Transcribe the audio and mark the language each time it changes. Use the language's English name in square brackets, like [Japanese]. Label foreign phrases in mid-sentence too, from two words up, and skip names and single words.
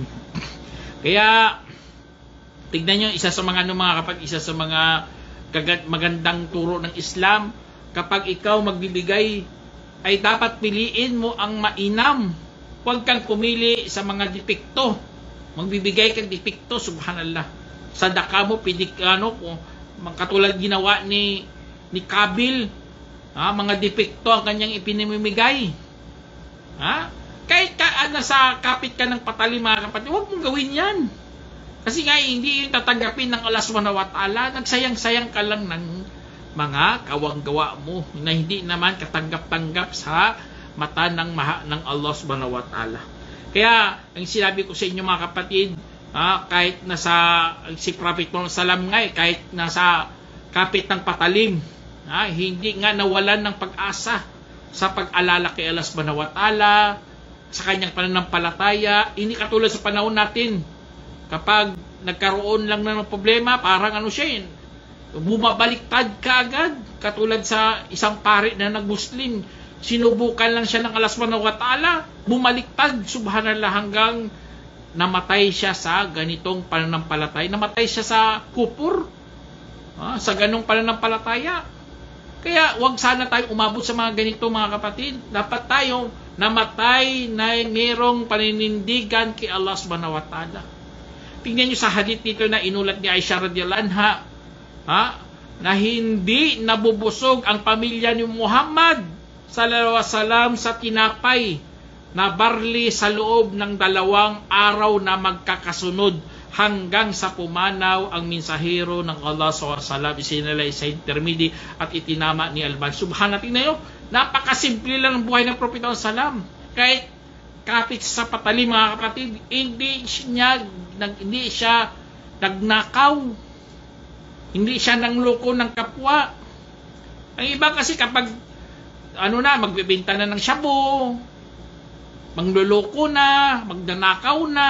[Filipino] Kaya tignan nyo, isa sa mga isa sa mga magandang turo ng Islam, kapag ikaw magbibigay ay dapat piliin mo ang mainam. Huwag kang pumili sa mga depekto. Magbibigay kang depekto, subhanallah. Sadaka mo, katulad ginawa ni Kabil, mga depekto ang kanyang ipinamimigay. Kahit nasa kapit ka ng patalim, mga kapatid, huwag mong gawin yan. Kasi nga hindi yung tatanggapin ng Allah [Arabic] سبحانه وتعالى. [Filipino] Nagsayang-sayang ka lang ng mga kawang-gawa mo na hindi naman katanggap-tanggap sa mata ng Allah [Arabic] سبحانه وتعالى. [Filipino] Kaya ang sinabi ko sa inyo, mga kapatid, kahit nasa si Prophet Muhammad sallam nga, kahit nasa kapit ng patalim, hindi nga nawalan ng pag-asa sa pag-alala kay Allah [Arabic] سبحانه وتعالى, [Filipino] sa kanyang pananampalataya. Hindi katulad sa panahon natin, kapag nagkaroon lang ng problema, parang siya bumabaliktad ka agad. Katulad sa isang pari na nag-Muslim, sinubukan lang siya ng Allah [Arabic] سبحانه وتعالى, [Filipino] bumaliktad, subhanallah, hanggang namatay siya sa ganitong pananampalataya. Namatay siya sa kupur, sa ganong pananampalataya. Kaya wag sana tayo umabot sa mga ganito, mga kapatid. Dapat tayo namatay na mayroong paninindigan kay Allah [Arabic] سبحانه وتعالى. [Filipino] Tingnan nyo sa hadith dito na inulat ni Aisha [Arabic] رضي الله عنها, [Filipino] na hindi nabubusog ang pamilya ni Muhammad [Arabic] صلى الله عليه وسلم [Filipino] sa tinapay na barli sa loob ng 2 araw na magkakasunod hanggang sa pumanaw ang mensahero ng Allah [Arabic] صلى الله عليه وسلم. [Filipino] Isinalay sa Tirmidhi at itinama ni Al-Albani. Subhanallah, tingnan nyo, napakasimple lang ng buhay ng Propeta [Arabic] صلى الله عليه وسلم. [Filipino] Kahit kapit sa patalim, mga kapatid, hindi siya nagnakaw. Hindi siya nangloko ng kapwa. Ang iba kasi kapag magbebenta na ng shabu, mangloloko na, magdanakaw na.